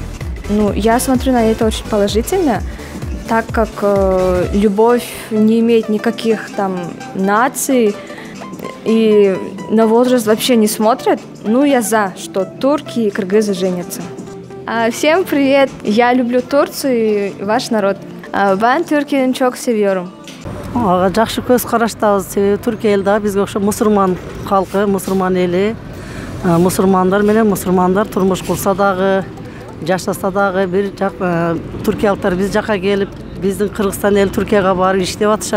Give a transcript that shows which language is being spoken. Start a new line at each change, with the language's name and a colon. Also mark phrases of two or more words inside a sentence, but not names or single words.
Russian: Я смотрю на это очень положительно, так как любовь не имеет никаких там наций. И на возраст вообще не смотрят. Я за, что турки и кыргызы женятся. Всем привет! Я люблю Турцию и ваш народ.
Turkish: Ben Türkiye'ni çok seviyorum.
Kyrgyz: Жакшы көз караштабыз. Себеби Түркия эл дагы бизге окшоп мусулман калкы, мусулман эли. Мусулмандар менен мусулмандар турмуш курса дагы, жашаса дагы бир жак туркиялыктар биз жака келип, биздин Кыргызстан эл Түркияга барып иштеп атышат.